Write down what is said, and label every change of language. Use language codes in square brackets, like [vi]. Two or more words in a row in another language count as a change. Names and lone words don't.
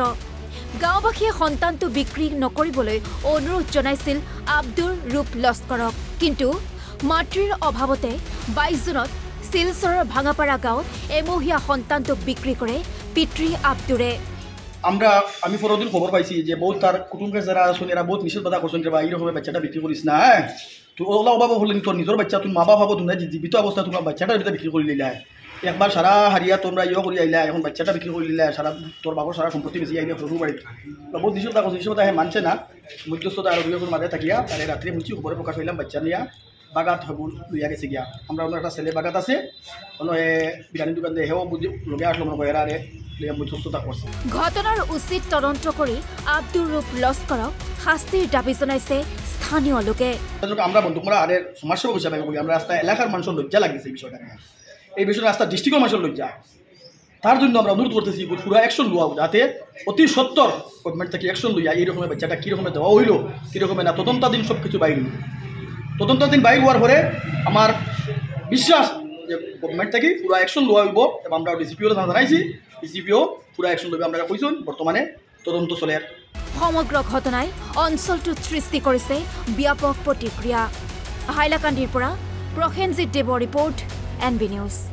[as] গাঁওবাসীয়ে সন্তানটো বিক্ৰী নকৰিবলৈ অনুৰোধ জনাইছিল আব্দুৰ ৰূপ লস্কৰক, কিন্তু মাতৃৰ অভাৱতে 22 জুনত শিলচৰৰ ভাঙাপাৰা গাঁৱত এমহীয়া সন্তানটোক বিক্ৰী কৰে পিতৃ আব্দুৰে। [bn] আমি পরদিন খবর পাইছি যে বহুত তার কুটুম্বের যারা আছেন এরা বহুত নিষেধ বাধা করছেন যে বা এইরকমের বাচ্চাটা বিক্রি করিস না। তো ওলা অভাব হলেন তোর নিজের বাচ্চা তুমি মা বাবা ভাবো তোমরা জীবিত অবস্থা তোমার বাচ্চাটার ভিতরে বিক্রি করে নিলে একবার সারা হারিয়া তোমরা করে আইলা এখন বাচ্চাটা বিক্রি করে নিলে সারা তোর বাবার সারা সম্পত্তি বেশি আইলে শ্বশুর বাড়ি বহুত নিষেধ বাধা করছে। নিষেধ বাধা মানছে না। মধ্যস্থতা আর দুই মাঝে থাকিয়া তাহলে রাত্রে বুঝছি খবরে প্রকাশ হইলাম বাচ্চা নিয়া বাগাত লইয়া গেছে গিয়া। আমরা ওনার একটা ছেলে বাগাত আছে বিরিয়ানি দোকান দিয়ে হেও বুঝি লগে আসলো মনে হয় এরা [as] ঘটনাৰ উচিত তদন্ত কৰি আব্দুৰ ৰূপ লস্কৰক শাস্তিৰ দাবী জনাইছে স্থানীয় লোকে। [bn] আমরা বন্দুকমারা আরে সমাজসেবক হিসাবে আমরা রাস্তা এলাকার মানুষের লজ্জা লাগছে এই বিষয়টা নিয়ে। এই বিষয়ে রাস্তা ডিস্ট্রিক্টের মানুষের লজ্জা। তার জন্য আমরা অনুরোধ করতেছি পুরো অ্যাকশন লওয়া যাতে অতি সত্তর গভর্নমেন্ট থেকে অ্যাকশন লইয়া এইরকমের বাচ্চাটা কীরকমের দেওয়া হইল কীরকমের না তদন্তাধীন সব কিছু বাইর হইল। তদন্তাধীন বাইর হওয়ার পরে আমার বিশ্বাস যে গভর্নমেন্ট থেকে পুরো অ্যাকশন লওয়া হইব এবং আমরা ডিসিপিও জানাইছি। ডিসিপিও পুরো অ্যাকশন লইব আমরা কইছেন। বর্তমানে তদন্ত চলে। [as] সমগ্র ঘটনায় অঞ্চলটোত সৃষ্টি কৰিছে ব্যাপক প্ৰতিক্ৰিয়া। হাইলাকান্দিৰ পৰা প্ৰসেনজিৎ দেৱৰ ৰিপৰ্ট, NB নিউজ।